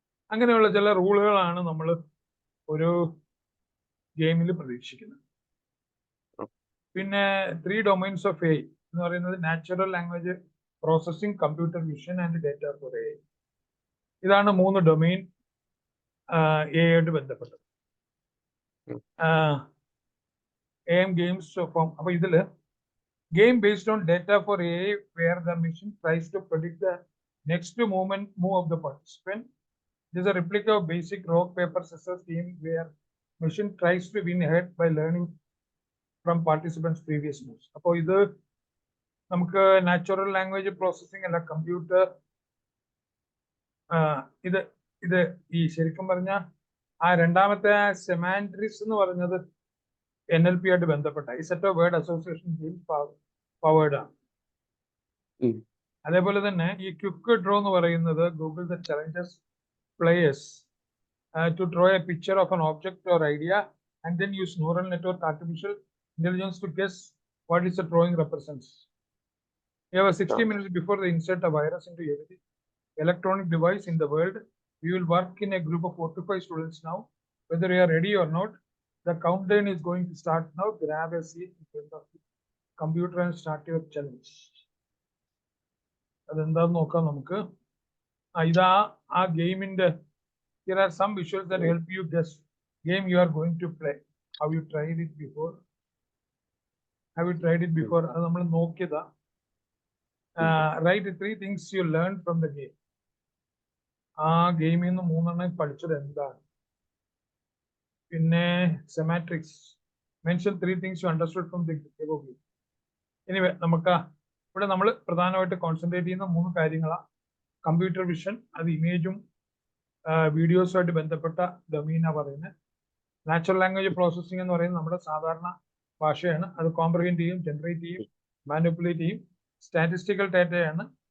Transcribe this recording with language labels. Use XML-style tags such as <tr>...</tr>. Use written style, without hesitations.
<ml>അങ്ങനെയുള്ള ചില റൂളുകളാണ് നമ്മൾ ഒരു ഗെയിമിൽ പ്രതീക്ഷിക്കുന്നത്. പിന്നെ 3 ഡൊമൈൻസ് ഓഫ് AI എന്ന് പറയുന്നത് natural language processing, computer vision and data four AI. ഇതാണ് 3 ഡൊമൈൻ AI ആയിട്ട് ബന്ധപ്പെട്ടത്.</ml> <en>AM games form.</en> <ml>അപ്പൊ ഇതില്</ml> <en>Game based on data for AI where the machine tries to predict the next move of the participant. It is a replica of basic rock paper scissors game where machine tries to win ahead by learning from participants previous moves.</en> <ml>അപ്പൊ ഇത് നമുക്ക് natural language processing അല്ല, computer ഇത് ഈ ശരിക്കും പറഞ്ഞ ആ രണ്ടാമത്തെ സെമാൻട്രിക്സ് എന്ന് പറഞ്ഞത് NLP ആയിട്ട് ബന്ധപ്പെട്ട ഈ set of word association powered ആണ്. അതേപോലെ തന്നെ ഈ ക്വിക്ക് ഡ്രോ എന്ന് പറയുന്നത്</ml> <en>Google the challenges players to draw a picture of an object or idea and then use neural network artificial intelligence to guess what is the drawing represents. You have 60 minutes before they insert a virus into every electronic device in the world. We will work in a group of 4 to 5 students now. Whether you are ready or not, the countdown is going to start now. Grab a seat in front of the computer and start your challenge.</en> <ml>അതെന്താന്ന് നോക്കാം നമുക്ക്. ഇതാ ആ ഗെയിമിന്റെ</ml> <en>here are some visuals that help you guess game you are going to play. Have you tried it before?</en> <ml>അത് നമ്മൾ നോക്കിയതാ.</ml> <en>Write 3 things you learned from the game.</en> <ml>ആ ഗെയിമിൽ നിന്ന് 3 എണ്ണം പഠിച്ചത് എന്താണ്.</ml> <en>പിന്നെ സെമാട്രിക്സ്, mention 3 things you understood from the game.</en> <ml>Anyway, നമുക്ക് ഇവിടെ നമ്മൾ പ്രധാനമായിട്ട് കോൺസെൻട്രേറ്റ് ചെയ്യുന്ന 3 കാര്യങ്ങളാണ്. കമ്പ്യൂട്ടർ വിഷൻ, അത് ഇമേജും വീഡിയോസുമായിട്ട് ബന്ധപ്പെട്ട ഡൊമൈനാ പറയുന്നത്. നാച്ചുറൽ ലാംഗ്വേജ് പ്രോസസ്സിംഗ് എന്ന് പറയുന്നത് നമ്മുടെ സാധാരണ ഭാഷയാണ്. അത് കോംപ്രിഹെൻഡ് ചെയ്യും, ജനറേറ്റ് ചെയ്യും, മാനിപ്പുലേറ്റ് ചെയ്യും. സ്റ്റാറ്റിസ്റ്റിക്കൽ ഡാറ്റയാണ്.</ml>